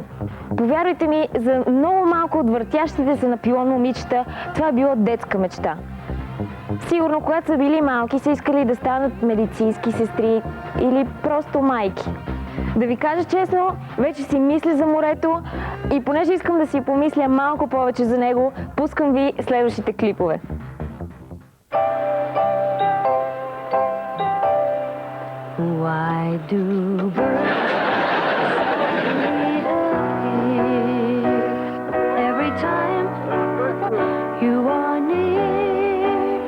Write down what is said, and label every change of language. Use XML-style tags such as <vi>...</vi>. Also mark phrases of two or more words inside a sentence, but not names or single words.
<bg>Повярвайте ми, за много малко от въртящите се на пилон момичета, това е било детска мечта. Сигурно, когато са били малки, са искали да станат медицински сестри или просто майки. Да ви кажа честно, вече си мисля за морето и понеже искам да си помисля малко повече за него, пускам ви следващите клипове.</bg> <en>Why do birds appear every time you are near?</en>